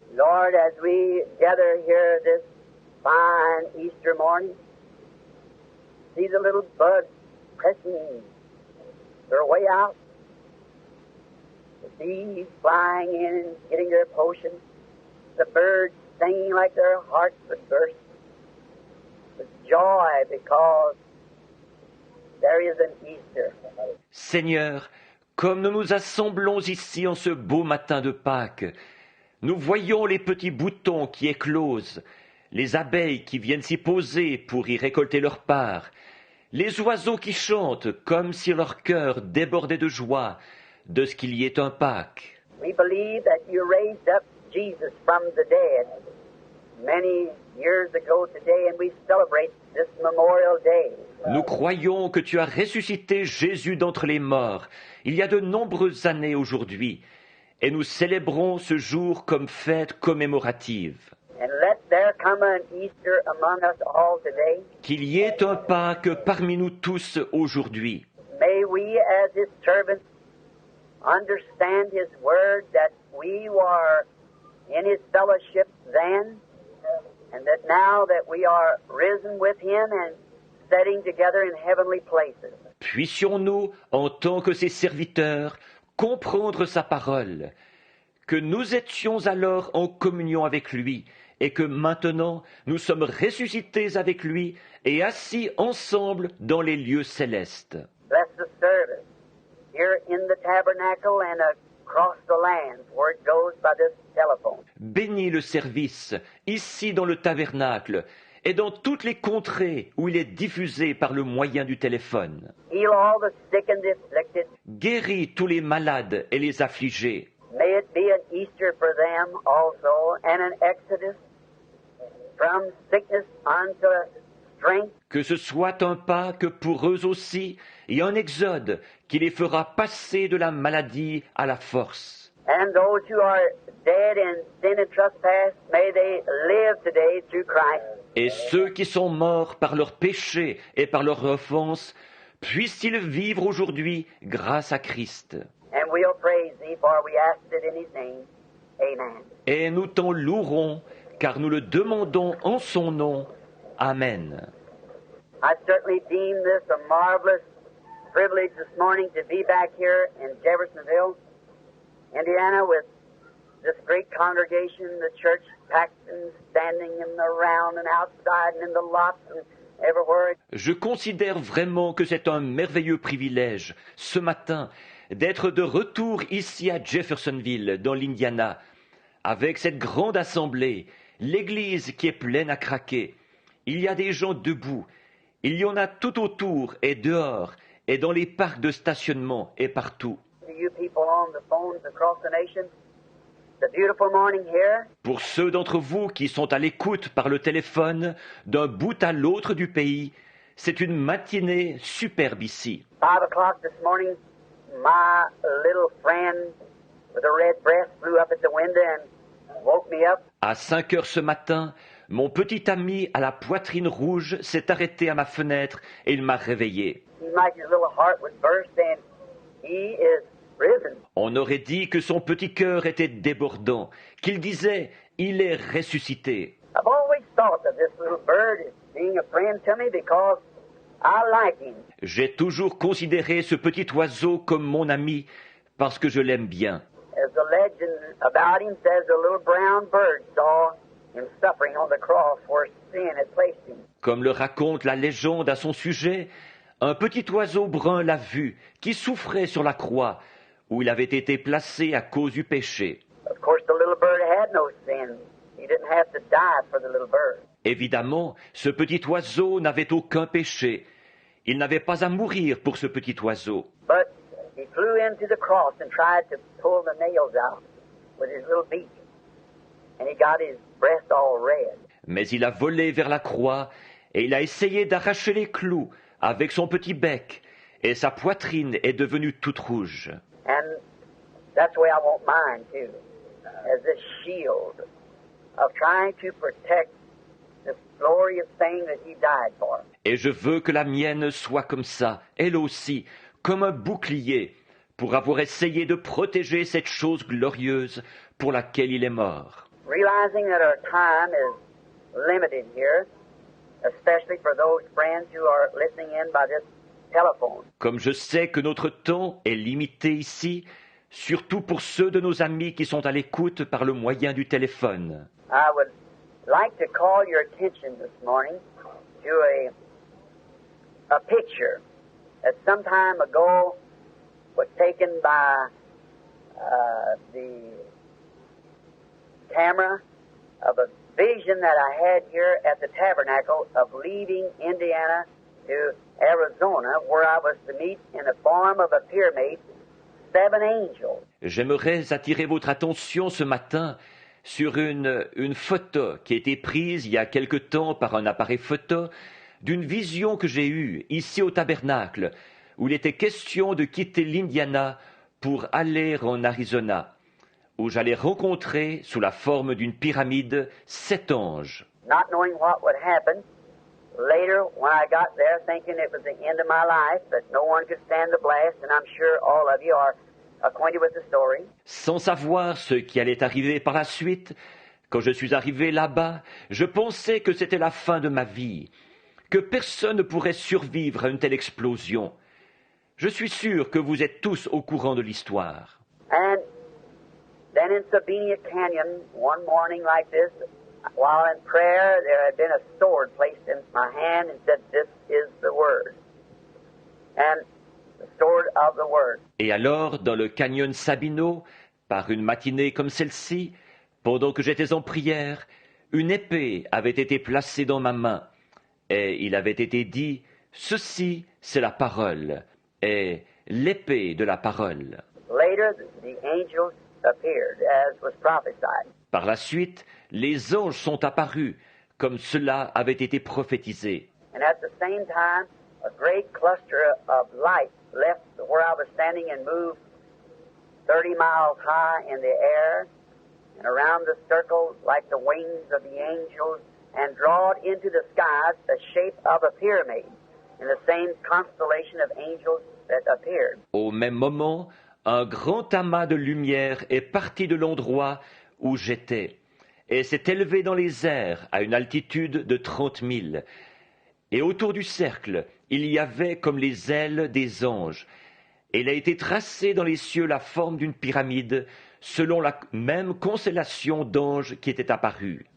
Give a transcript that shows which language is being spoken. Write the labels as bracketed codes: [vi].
[en] Lord, as we gather here this fine Easter morning, see the little buds pressing their way out, the bees flying in and getting their potion, the birds singing like their hearts would burst with joy because there is an Easter. [fr] Seigneur, comme nous nous assemblons ici en ce beau matin de Pâques, nous voyons les petits boutons qui éclosent, les abeilles qui viennent s'y poser pour y récolter leur part, les oiseaux qui chantent comme si leur cœur débordait de joie de ce qu'il y ait un Pâques. [en] We believe that you raised up Jesus from the dead many years ago today, and we celebrate this Memorial Day. [fr] Nous croyons que tu as ressuscité Jésus d'entre les morts il y a de nombreuses années aujourd'hui, et nous célébrons ce jour comme fête commémorative. [en] And let there come an Easter among us all today. [fr] Qu'il y ait un Pâques parmi nous tous aujourd'hui. [en] May we, as His servants, understand His word, that we were in His fellowship then, and that now that we are risen with Him and sitting together in heavenly places. [fr] Puissions-nous, en tant que ses serviteurs, comprendre sa parole, que nous étions alors en communion avec lui, et que maintenant nous sommes ressuscités avec lui et assis ensemble dans les lieux célestes. [en] Bless the service here in the tabernacle and across the land where it goes by this telephone. [fr] Bénis le service, ici dans le tabernacle, et dans toutes les contrées où il est diffusé par le moyen du téléphone. [en] Heal all the sick and the afflicted. [fr] Guéris tous les malades et les affligés. [en] May it be an Easter for them also, and an exodus from sickness unto strength. [fr] Que ce soit un Pâques pour eux aussi, et un exode qui les fera passer de la maladie à la force. [en] And those who are dead in sin and trespass, may they live today through Christ. [fr] Et ceux qui sont morts par leurs péchés et par leurs offenses, puissent-ils vivre aujourd'hui grâce à Christ. [en] And we'll praise Thee, for we asked it in His name. Amen. [fr] Et nous t'en louerons, car nous le demandons en son nom. Amen. [en] I certainly deem this a marvelous privilege this morning to be back here in Jeffersonville, Indiana, with this great congregation, the church packed and standing in the round and outside and in the lots and everywhere. [fr] Je considère vraiment que c'est un merveilleux privilège, ce matin, d'être de retour ici à Jeffersonville, dans l'Indiana, avec cette grande assemblée, l'église qui est pleine à craquer. Il y a des gens debout, il y en a tout autour et dehors, et dans les parcs de stationnement et partout. [en] To you people on the phones across the nation, it's a beautiful morning here. [fr] Pour ceux d'entre vous qui sont à l'écoute par le téléphone, d'un bout à l'autre du pays, c'est une matinée superbe ici. [en] 5 o'clock this morning, my little friend with a red breast flew up at the window and woke me up. [fr] À 5 heures ce matin, mon petit ami à la poitrine rouge s'est arrêté à ma fenêtre et il m'a réveillé. [en] Seemed like his little heart would burst, and he is risen. [fr] On aurait dit que son petit cœur était débordant, qu'il disait « Il est ressuscité ». [en] I've always thought of this little bird as being a friend to me because I like him. [fr] J'ai toujours considéré ce petit oiseau comme mon ami parce que je l'aime bien. [en] As the legend about him says, a little brown bird saw him suffering on the cross where sin had placed him. [fr] Comme le raconte la légende à son sujet, un petit oiseau brun l'a vu, qui souffrait sur la croix, où il avait été placé à cause du péché. [en] Of course, the little bird had no sin. He didn't have to die for the little bird. [fr] Évidemment, ce petit oiseau n'avait aucun péché. Il n'avait pas à mourir pour ce petit oiseau. [en] But he flew into the cross and tried to pull the nails out with his little beak. And he got his breast all red. [fr] Mais il a volé vers la croix et il a essayé d'arracher les clous avec son petit bec. Et sa poitrine est devenue toute rouge. [en] And that's the way I want mine too, as a shield of trying to protect this glorious thing that he died for. [fr] Et je veux que la mienne soit comme ça, elle aussi, comme un bouclier, pour avoir essayé de protéger cette chose glorieuse pour laquelle il est mort. [en] Realizing that our time is limited here, especially for those friends who are listening in by this telephone. [fr] Comme je sais que notre temps est limité ici, surtout pour ceux de nos amis qui sont à l'écoute par le moyen du téléphone. [en] I would like to call your attention this morning to a picture that some time ago was taken by the camera of a vision that I had here at the tabernacle of leaving Indiana to Arizona, where I was to meet in the form of a pyramid 7 angels. [fr] J'aimerais attirer votre attention ce matin sur une photo qui a été prise il y a quelque temps par un appareil photo d'une vision que j'ai eue ici au tabernacle, où il était question de quitter l'Indiana pour aller en Arizona, où j'allais rencontrer, sous la forme d'une pyramide, 7 anges. [en] Not knowing what would happen, later when I got there thinking it was the end of my life, that no one could stand the blast, and I'm sure all of you are acquainted with the story. [fr] Sans savoir ce qui allait arriver par la suite, quand je suis arrivé là-bas, je pensais que c'était la fin de ma vie, que personne ne pourrait survivre à une telle explosion. Je suis sûr que vous êtes tous au courant de l'histoire. [en] And then in Sabina Canyon, one morning like this, while in prayer, there had been a sword placed in my hand and said, "This is the word." And the sword of the word. [fr] Et alors, dans le canyon Sabino, par une matinée comme celle-ci, pendant que j'étais en prière, une épée avait été placée dans ma main, et il avait été dit, « Ceci, c'est la parole, et l'épée de la parole. » [en] Later, the angels appeared, as was prophesied. [fr] Par la suite, les anges sont apparus, comme cela avait été prophétisé. [en] And at the same time, a great cluster of light left where I was standing and moved 30 miles high in the air and around the circle like the wings of the angels and drawed into the skies the shape of a pyramid in the same constellation of angels that appeared. [fr] Au même moment, un grand amas de lumière est parti de l'endroit où j'étais et s'est élevé dans les airs à une altitude de 30 000. Et autour du cercle, il y avait comme les ailes des anges. Et il a été tracé dans les cieux la forme d'une pyramide selon la même constellation d'anges qui était apparue.